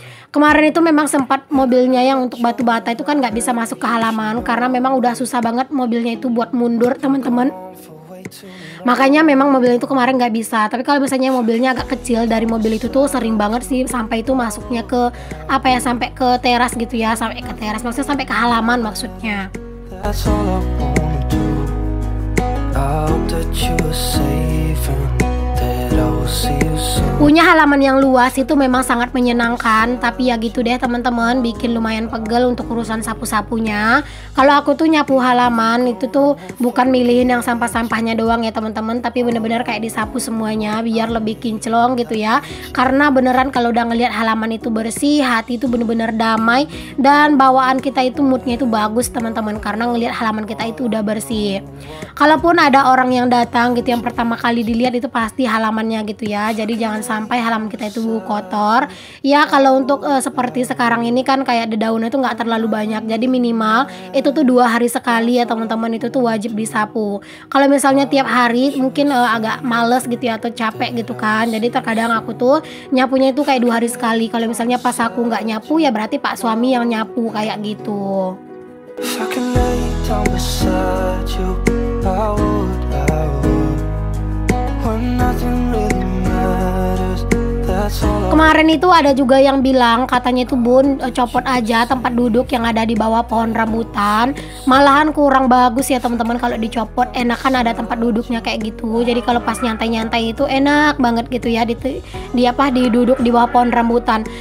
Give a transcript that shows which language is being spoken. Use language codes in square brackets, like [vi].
[id] Kemarin itu memang sempat mobilnya yang untuk batu bata itu kan nggak bisa masuk ke halaman karena memang udah susah banget mobilnya itu buat mundur teman-teman. Makanya memang mobil itu kemarin nggak bisa. Tapi kalau misalnya mobilnya agak kecil, dari mobil itu tuh sering banget sih sampai itu masuknya ke apa ya, sampai ke teras gitu ya, sampai ke teras maksudnya, sampai ke halaman maksudnya. [en] That's all I wanna do. I hope that you are safe and that I will see you soon. [id] Punya halaman yang luas itu memang sangat menyenangkan, tapi ya gitu deh teman-teman, bikin lumayan pegel untuk urusan sapu-sapunya. Kalau aku tuh nyapu halaman itu tuh bukan milihin yang sampah-sampahnya doang ya teman-teman, tapi bener-bener kayak disapu semuanya biar lebih kinclong gitu ya. Karena beneran kalau udah ngelihat halaman itu bersih, hati itu bener-bener damai dan bawaan kita itu moodnya itu bagus teman-teman, karena ngelihat halaman kita itu udah bersih. Kalaupun ada orang yang datang gitu, yang pertama kali dilihat itu pasti halamannya gitu ya. Jadi jangan sampai halaman kita itu kotor ya. Kalau untuk seperti sekarang ini kan kayak dedaunan itu nggak terlalu banyak, jadi minimal itu tuh 2 hari sekali ya teman-teman, itu tuh wajib disapu. Kalau misalnya tiap hari mungkin agak males gitu ya, atau capek gitu kan, jadi terkadang aku tuh nyapunya itu kayak 2 hari sekali. Kalau misalnya pas aku nggak nyapu ya berarti pak suami yang nyapu kayak gitu. [en] If I can lay down beside you, I would. When nothing really matters, that's all I. [id] Kemarin itu ada juga yang bilang katanya itu bun, copot aja tempat duduk yang ada di bawah pohon rambutan. Malahan kurang bagus ya teman-teman kalau dicopot, enakan ada tempat duduknya kayak gitu. Jadi kalau pas nyantai-nyantai itu enak banget gitu ya, di duduk di bawah pohon rambutan.